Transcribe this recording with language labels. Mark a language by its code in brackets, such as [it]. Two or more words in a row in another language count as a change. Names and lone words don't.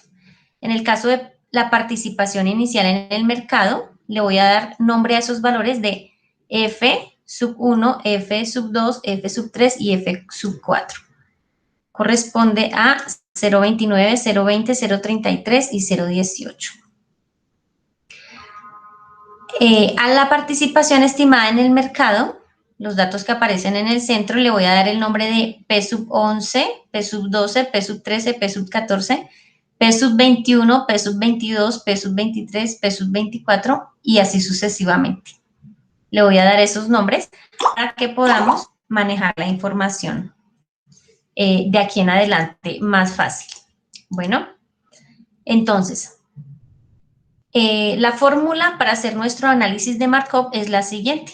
[es] En el caso de la participación inicial en el mercado, le voy a dar nombre a esos valores de F sub 1, F sub 2, F sub 3 y F sub 4. Corresponde a 0,29, 0,20, 0,33 y 0,18. A la participación estimada en el mercado, los datos que aparecen en el centro, le voy a dar el nombre de P sub 11, P sub 12, P sub 13, P sub 14, P sub 21, P sub 22, P sub 23, P sub 24 y así sucesivamente. Le voy a dar esos nombres para que podamos manejar la información de aquí en adelante más fácil. Bueno, entonces, la fórmula para hacer nuestro análisis de Markov es la siguiente.